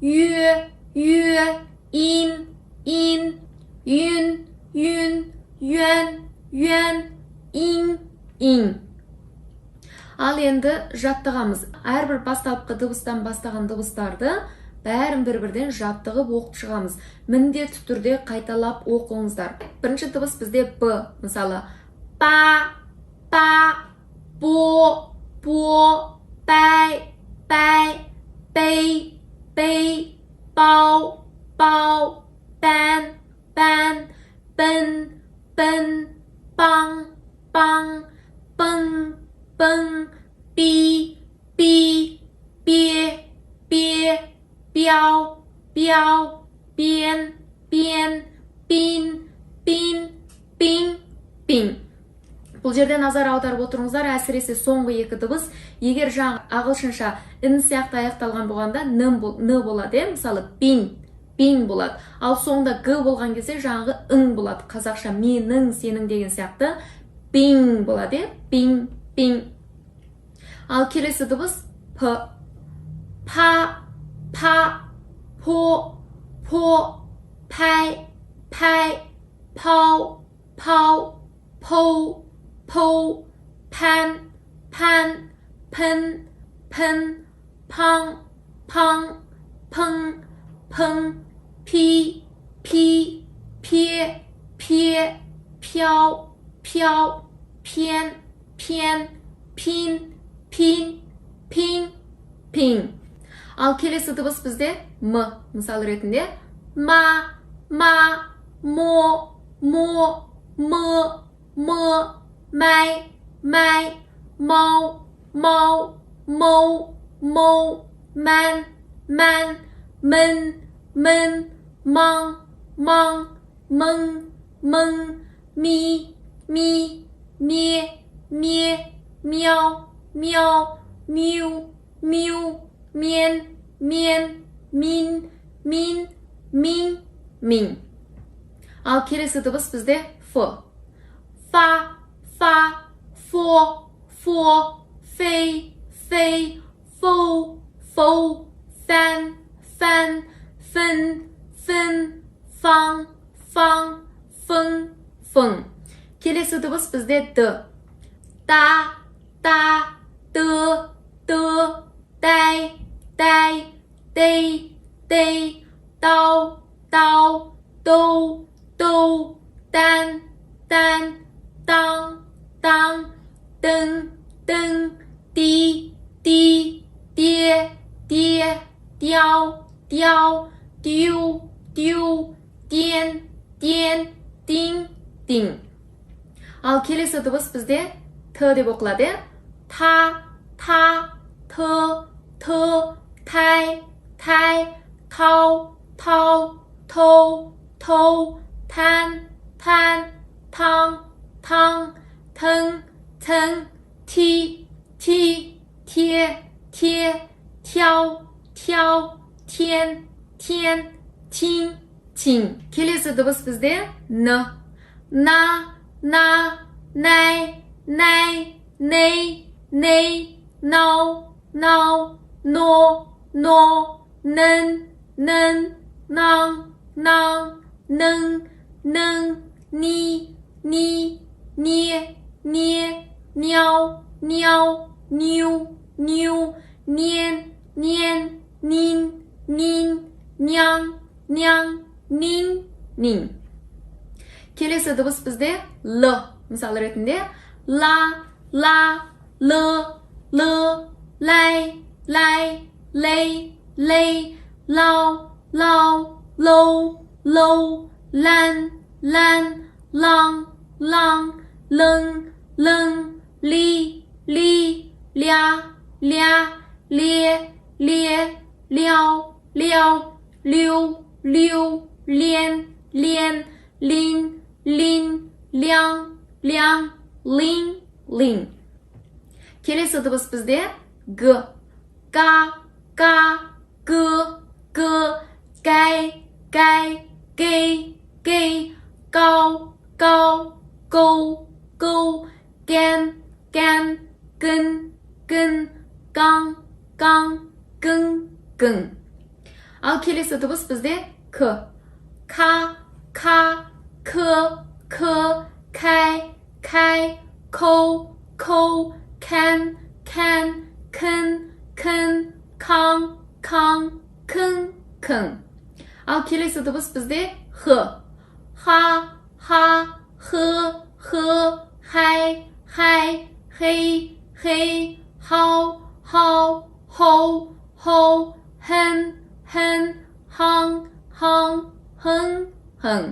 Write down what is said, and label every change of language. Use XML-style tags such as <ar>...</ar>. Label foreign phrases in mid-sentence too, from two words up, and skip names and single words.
<zh>约约音音晕晕渊渊英英</zh> <kk>Ал енді жаттығамыз. Әрбір бастапқы дыбыстан бастаған дыбыстарды бәрін бір-бірден жаттығып оқып шығамыз. Міндетті түрде қайталап оқыңыздар. Бірінші дыбыс бізде Б. Мысалы, па, па, бо, бо, бәй, бәй, бей, бей, бау, бау, бән, бән, бін, бін, баң, баң, бың, бың, би, би, бе, бе, бяу, бяу, бен, бен, бин, бин, бин, бин. Бұл жерде назар аударып отырыңыздар, әсіресе соңғы екі дыбыс. Егер жаңа ағылшынша ін сияқты аяқталған болғанда н болады, мысалы бин, бин болады. Ал соңында г болған кезде жаңағы ың болады. Қазақша менің, сенің деген сияқты бин болады, бин, бин. Ал келесі дыбыс п. Па, па, по, по, пәй, пәй, пау, пау, поу, поу, пән, пән, пін, пін, паң, паң, пың, пың, пи, пи, пе, пе, пяу, пяу, пен, пен, пин, пин, пин, пин. Ал келесі дыбыс бізде м. Мысал ретінде ма, ма, мо, мо, мы, мы, мәй, мәй, мау, мау, моу, моу, мән, мән, мін, мін, маң, маң, мың, мың, ми, ми, ме, ме, мяу, мяу, мю, мю, мен, мен, мин, мин, мин, мин. Ал келесі дыбыс бізде ф. Фа, фа, фо, фо, фей, фей, фоу, фоу, фән, фән, фін, фін, фаң, фаң, фың, фың. Келесі дыбыс бізде д. Та, та, ды, ды, дәй, дәй, дей, дей, дау, дау, доу, доу, дан, дан, таң, таң, дың, дың, ди, ди, де, де, дяу, дяу, дю, дю, ден, ден, дин, дин. Ал келесі дыбыс бізде т деп оқылады. Та, та, т, т, тәй, тәй, тау, тау, тоу, тоу, тән, тән, таң, таң, тың, тың, ти, ти, те, те, тяу, тяу, тен, тен, тин, тин. Келесі дыбыс бізде н. На, на, най, най, ней, ней, нау, нау, но, но, нын, нын, наң, наң, ның, ның, ни, ни, не, не, няу, няу, ню, ню, нен, нен, нин, нин, няң, няң, нин, нин. Келесі дыбыс бізде л. Мысал ретінде ла, ла, лы, лы, ләй, ләй, лей, лей, лау, лау, лоу, лоу, лән, лән, лаң, лаң, лың, лың, ли, ли, ля, ля, ле, ле, ляу, ляу, лю, лю, лен, лен, лин, лин, ляң, ляң, лин, лин. Келесі дыбыс бізде г. Га, га, г, г, гәй, гәй, гей, гей, гау, гау, гоу, гоу, ген, ген, гын, гын, гаң, гаң, гың, гың. Ал келесі дыбыс бізде к. К, к, к, кай, ко, кән, кін, қан, күн. Ал келесі дыбыс бізде х. Ха, х, хай, хей, хау, хоу, хэн, хан, хың.</kk>